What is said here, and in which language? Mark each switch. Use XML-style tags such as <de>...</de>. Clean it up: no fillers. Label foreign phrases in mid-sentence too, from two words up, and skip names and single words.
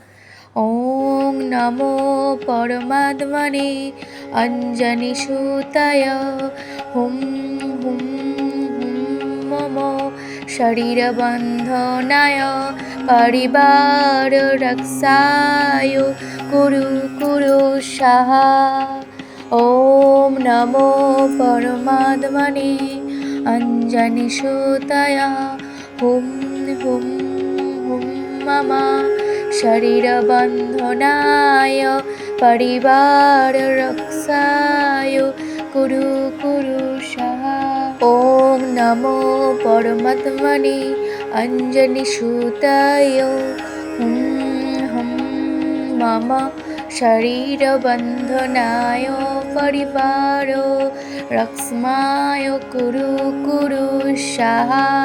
<sa>ॐ नमो परमात्मने अञ्जनिसुताय हुं हुं हुं मम शरीरबन्धनाय परिवाररक्षाय कुरु कुरु साहाय्यम्। ॐ नमो परमात्मने अञ्जनिसुताय हुं হুম হুম মম শরীরবন্ধনায় পরিবাররক্ষায় কুরু কুরু সাহা। ওম নমো পরমাত্মনে অঞ্জনিসূতায় হুম হুম মম শরীরবন্ধনায় পরিবাররক্ষায় কুরু কুরু সাহা।</sa>